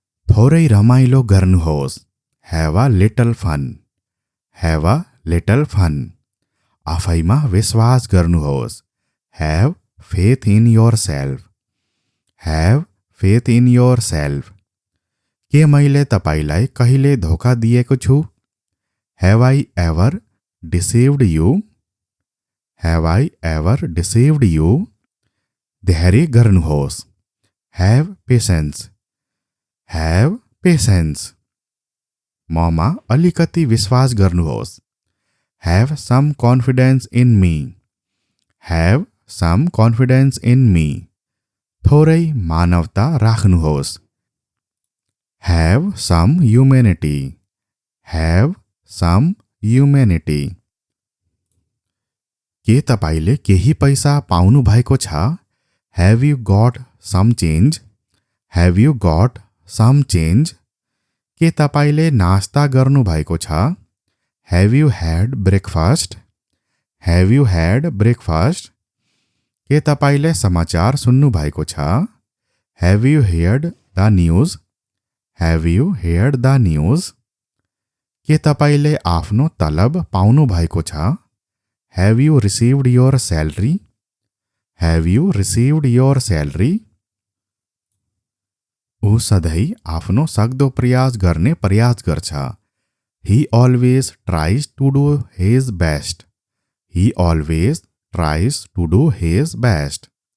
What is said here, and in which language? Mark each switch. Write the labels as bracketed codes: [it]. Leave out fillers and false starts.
[ne] थोरै रमाइलो गर्नुहोस्। [en] Have a little fun. Have a little fun. [ne] आफैमा विश्वास गर्नुहोस्। [en] Have faith in yourself. Have faith in yourself. [ne] के मैले तपाईलाई कहिले धोका दिएको छु? [en] Have I ever deceived you? Have I ever deceived you? [ne] धैर्य गर्नुहोस्। [en] Have patience. Have patience. [ne] ममा अलिकति विश्वास गर्नुहोस्। [en] Have some confidence in me. Have some confidence in me. [ne] थोरै मानवता राख्नुहोस्। [en] Have some humanity. Have some humanity. [ne] के तपाईले केही पैसा पाउनु भएको छ? [en] Have you got some change? Have you got some change? [ne] के तपाईले नास्ता गर्नु भएको छ? [en] Have you had breakfast? Have you had breakfast? [ne] के तपाईले समाचार सुन्नु भएको छ? [en] Have you heard the news? Have you heard the news? [ne] के तपाईले आफ्नो तलब पाउनु भएको छ? [en] Have you received your salary? Have you received your salary? [ne] ऊ सधैँ आफ्नो सक्दो प्रयास गर्ने प्रयास गर्छ। [en] He always tries to do his best. He always tries to do his best.